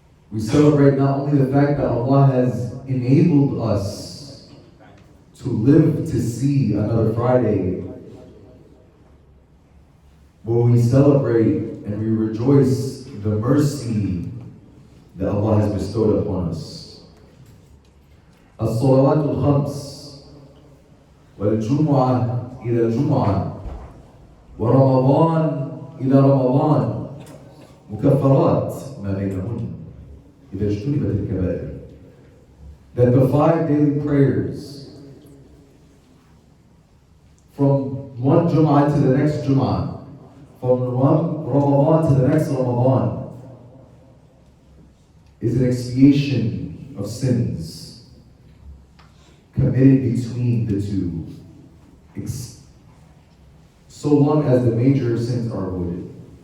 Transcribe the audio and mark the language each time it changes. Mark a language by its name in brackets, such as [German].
[English] We celebrate not only the fact that Allah has enabled us to live to see another Friday, but we celebrate and we rejoice the mercy that Allah has bestowed upon us. [Arabic] الصلوات الخمس والجمعة إلى الجمعة ورمضان إلى رمضان مكفرات ما بينهن إذا اجتنبت الكبائر. [English] That the 5 daily prayers from one Jum'ah to the next Jum'ah, from one Ramadan to the next Ramadan, is an expiation of sins committed between the two, so long as the major sins are avoided.